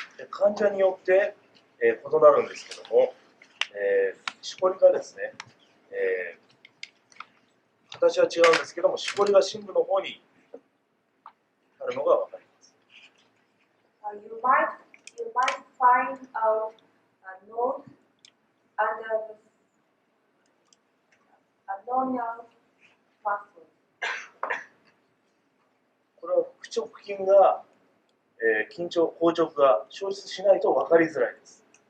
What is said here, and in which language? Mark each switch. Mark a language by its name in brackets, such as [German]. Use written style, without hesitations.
[Japanese] 患者によって、異なるんですけども、しこりがですね、形は違うんですけども、しこりが深部の方にあるのが分かります。 [English] You might find out a node under the abdominal muscle. [Japanese] これは腹直筋が、緊張、硬直が消失しないと分かりづらいです。